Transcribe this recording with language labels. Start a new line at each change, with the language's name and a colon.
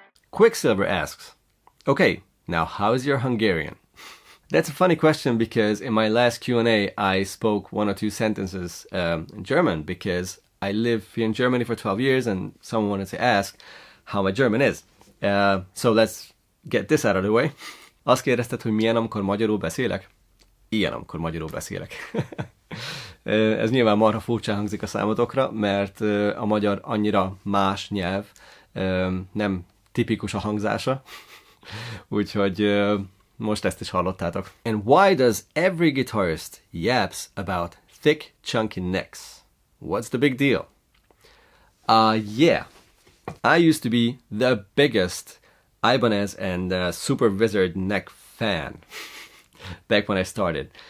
English: Quicksilver asks, okay, now how's your Hungarian? That's a funny question because in my last Q&A I spoke one or two sentences in German because I live here in Germany for 12 years and someone wanted to ask how my German is. So let's get this out of the way.
Hungarian: Azt kérdezted, hogy milyen, amikor magyarul beszélek? Ilyen, amikor magyarul beszélek. Ez nyilván marha furcsán hangzik a számotokra, mert a magyar annyira más nyelv, nem tipikus a hangzása, úgyhogy most ezt is hallottátok.
English: And why does every guitarist yaps about thick, chunky necks? What's the big deal? Yeah, I used to be the biggest Ibanez and Super Wizard neck fan back when I started.